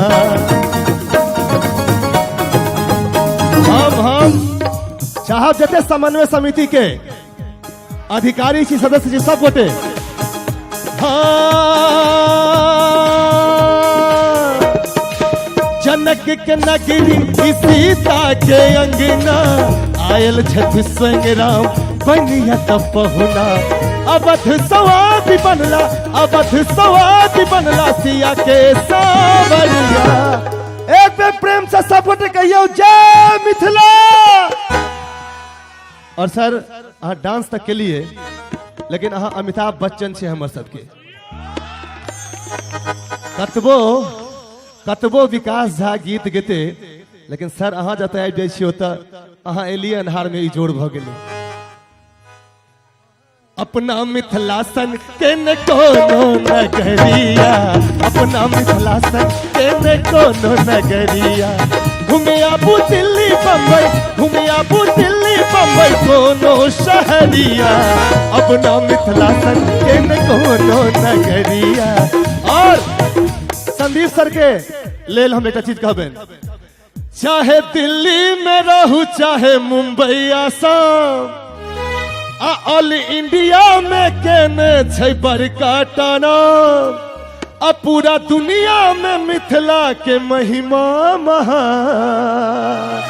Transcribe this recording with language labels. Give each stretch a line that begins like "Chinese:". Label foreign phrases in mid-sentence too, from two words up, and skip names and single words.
Maithili: अब हम चाहब जते समन्वय समिति के अधिकारी छी सदस्य छी सब गोटे जनक के नगरी सीता के अंगना आयल छठ स्वयं राम बनिया तब पहुना। अवध सवादी बनला अवध सवादी बनला सिया के सावरिया। एक बेर प्रेम से सब गोटे कहियो जय मिथिला। और सर अहाँ डांस तक के लिए लेकिन अहाँ अमिताभ बच्चन छे हमर सबके कतबो कतबो विकास झा गीत गेते लेकिन सर अहाँ जतऽ आबि जाइ छियै ओतऽ अहाँ एलियै अन्हार में ई जोड़ भऽ गेलै। अपना मिथिलासन केने कोनो नगरिया अपना मिथिलासन केने कोनो नगरिया। घूमिया पू दिल्ली बम्बई घूमिया पू दिल्ली बम्बई कोनो शहरिया अपना मिथिलासन केने कोनो नगरिया। और संदीप सर के लेल हम एक चीज कहबेन चाहे दिल्ली में रहू चाहे मुंबई आसाम
English: all India
Maithili: में केने छै बड़का नाम आ पूरा दुनिया में मिथिला के महिमा महान।